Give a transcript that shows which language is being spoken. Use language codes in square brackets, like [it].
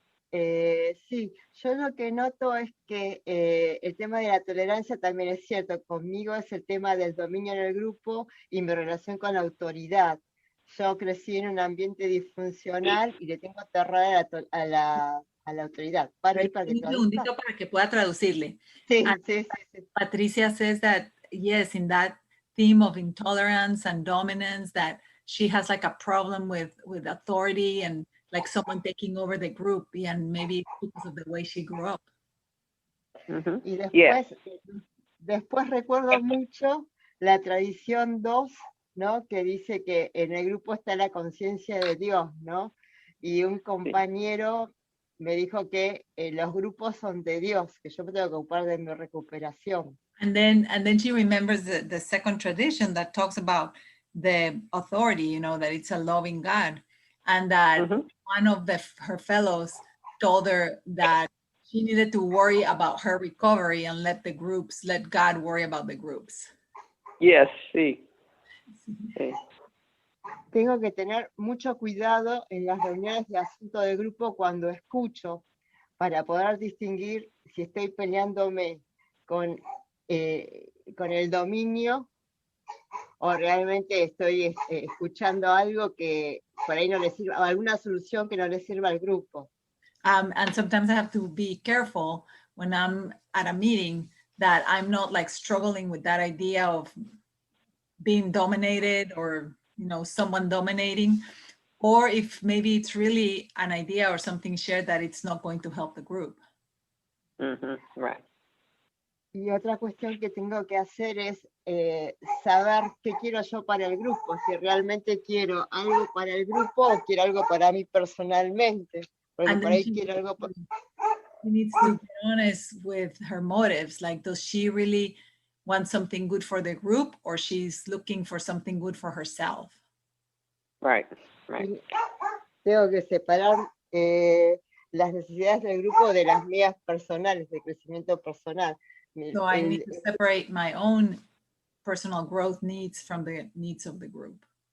[es] Sí, yo lo que noto es que el tema de la tolerancia también es cierto. Conmigo es el tema del dominio en el grupo y mi relación con la autoridad. Yo crecí en un ambiente disfuncional y le tengo terror a la autoridad. Un segundito para que pueda traducirle. Sí. [en] Patricia says that, yes, in that theme of intolerance and dominance, that she has like a problem with authority and like someone taking over the group, and maybe because of the way she grew up. [es] Y después recuerdo mucho la tradición 2, ¿no? Que dice que en el grupo está la conciencia de Dios, ¿no? Y un compañero me dijo que los grupos son de Dios, que yo me tengo que ocupar de mi recuperación. [en] And then she remembers the second tradition that talks about the authority, you know, that it's a loving God, and that one of her fellows told her that she needed to worry about her recovery and let God worry about the groups. Yes, [es] sí. Sí. Tengo que tener mucho cuidado en las reuniones de asunto de grupo cuando escucho, para poder distinguir si estoy peleándome con el dominio o realmente estoy escuchando algo que por ahí no le sirva, o alguna solución que no le sirva al grupo. [en] And sometimes I have to be careful when I'm at a meeting that I'm not like struggling with that idea of being dominated or, you know, someone dominating, or if maybe it's really an idea or something shared that it's not going to help the group. Right. [es] Y otra cuestión que tengo que hacer es saber qué quiero yo para el grupo, si realmente quiero algo para el grupo o quiero algo para mí personalmente, porque por ahí quiero algo para... [en] She needs to be honest with her motives, like does she really want something good for the group or she's looking for something good for herself? Right. [es] Tengo que separar las necesidades del grupo de las mías personales, de crecimiento personal. [en] So I need to separate my own personal growth needs from the needs of the group.